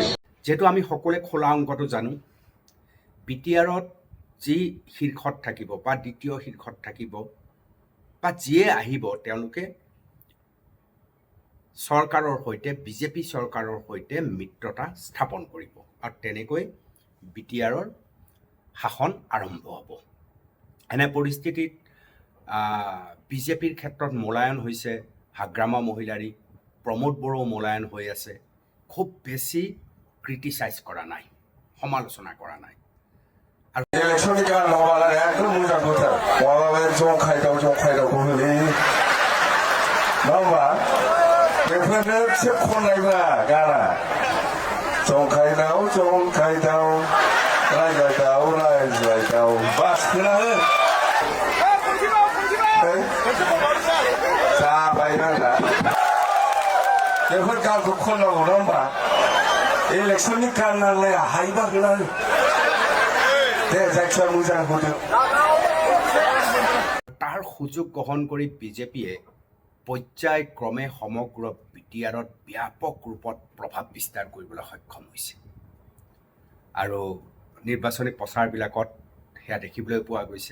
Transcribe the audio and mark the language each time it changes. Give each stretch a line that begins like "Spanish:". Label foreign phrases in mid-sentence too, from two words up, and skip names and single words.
Assamese: যিহেতু আমি সকলোৱে খোলা অংকটো জানো, BTRত যি শীৰ্ষত থাকিব বা দ্বিতীয় শীৰ্ষত থাকিব বা যিয়ে আহিব তেওঁলোকে চৰকাৰৰ সৈতে বিজেপি চৰকাৰৰ সৈতে মিত্ৰতা স্থাপন কৰিব আৰু তেনেকৈ BTRৰ শাসন আৰম্ভ হ'ব। এনে পৰিস্থিতিত বিজেপিৰ ক্ষেত্ৰত মূল্যায়ন হৈছে হাগ্ৰামা মহিলাৰী, প্ৰমোদ বড়ো মূল্যায়ন হৈ আছে, খুব বেছি ক্ৰিটিচাইজ কৰা নাই, সমালোচনা কৰা নাই।
Bodo: ইলেকশনनि गान नङाबालाय एकदम मोजां बोथोर माबाबा जंखायदावखौ होलै नङा होमबा बेफोरनो एसे खननायब्रा गाना जंखायदाव रायज्लायदाव बास खोनाहो जाबाय नांला बेफोर गानखौ खननांगौ नङा होमबा इलेकशननि गान नांलाया हायोबा खोनाहो
Assamese: তাৰ সুযোগ গ্ৰহণ কৰি বিজেপিয়ে পৰ্যায়ক্ৰমে সমগ্ৰ BTRত ব্যাপক ৰূপত প্ৰভাৱ বিস্তাৰ কৰিবলৈ সক্ষম হৈছে আৰু নিৰ্বাচনী প্ৰচাৰবিলাকত সেয়া দেখিবলৈ পোৱা গৈছে।